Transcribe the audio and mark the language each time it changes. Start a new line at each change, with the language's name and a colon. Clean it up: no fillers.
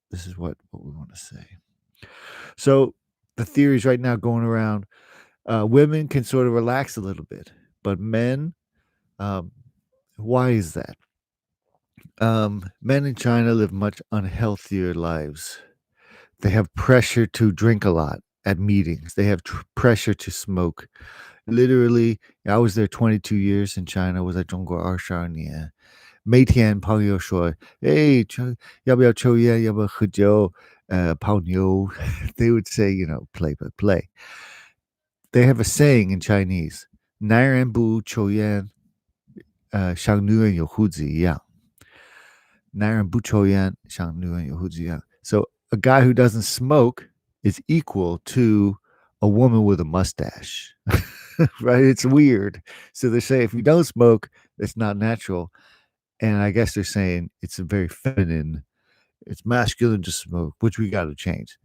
English: This is what we want to say. So the theories right now going around, women can sort of relax a little bit, but men, why is that? Men in China live much unhealthier lives. They have pressure to drink a lot at meetings. They have pressure to smoke. Literally, I was there 22 years in China.
Chinese: 我在中国22年。每天朋友说，哎，要不要抽烟？要不要喝酒？泡妞。
English: They would say, play, but play. They have a saying in Chinese:
Chinese: 男人不抽烟，像女人有胡子一样。男人不抽烟，像女人有胡子一样。
English: So a guy who doesn't smoke is equal to a woman with a mustache, right? It's weird. So they say if you don't smoke, it's not natural. And I guess they're saying it's a very feminine, it's masculine to smoke, which we got to change.